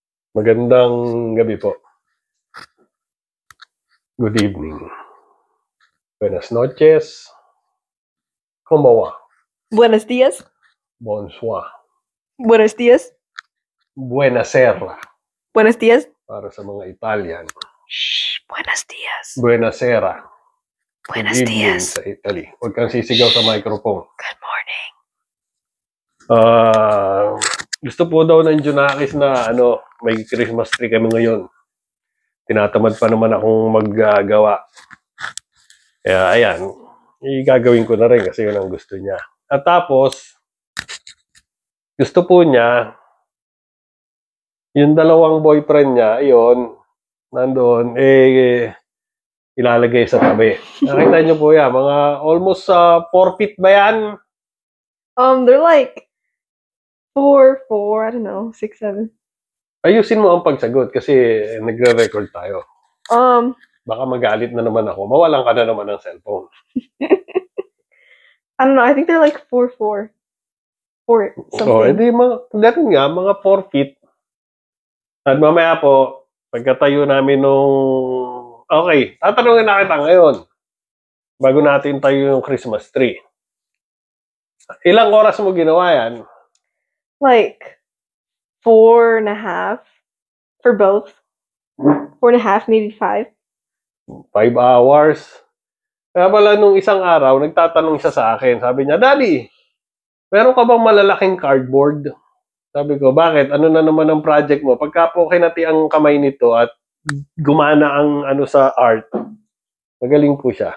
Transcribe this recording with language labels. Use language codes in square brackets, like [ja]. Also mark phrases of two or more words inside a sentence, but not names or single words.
[tl] Magandang gabi po. [en] Good evening. [es] Buenas noches. ¿Cómo va? Buenos días. [fr] Bonsoir. [es] Buenos días. [it] Buenasera. [es] Buenos días. [tl] Para sa mga Italian. Shh. [es] Buenos días. [it] Buenasera. [es] Buenos [en] Good evening [es] días. [tl] sa Italy. Huwag kang sisigaw sa microphone. [en] Good morning. [tl] Gusto po daw ng Junakis na may [en] Christmas tree [tl] kami ngayon. Tinatamad pa naman akong maggagawa. Kaya ayan, gagawin ko na rin kasi yun ang gusto niya. At tapos, gusto po niya, yung dalawang boyfriend niya, iyon, nandoon, ilalagay sa tabi. Nakita niyo po yan, mga [en] almost 4 feet [tl] ba yan? [en] They're like 4, I don't know, 6, 7. [tl] Ayusin mo ang pagsagot kasi nagre-record tayo. Baka magalit na naman ako. Mawalan ka na naman ng cellphone. [en] I don't know, I think they're like 4, 4 something. [tl] Edi ganun nga, mga 4 feet. At mamaya po, pagkatayo namin nung... Okay, tatanungin na kita ngayon. Bago natin tayo yung [en] Christmas tree. [tl] Ilang oras mo ginawa yan? [en] Like 4.5 for both. 4.5, maybe 5. 5 hours. [tl] Kaya pala nung isang araw, nagtatanong siya sa akin. Sabi niya, Daddy, meron ka bang malalaking cardboard? Sabi ko, bakit? Ano na naman ang project mo? Pagka po kinati ang kamay nito at gumana ang sa art, magaling po siya.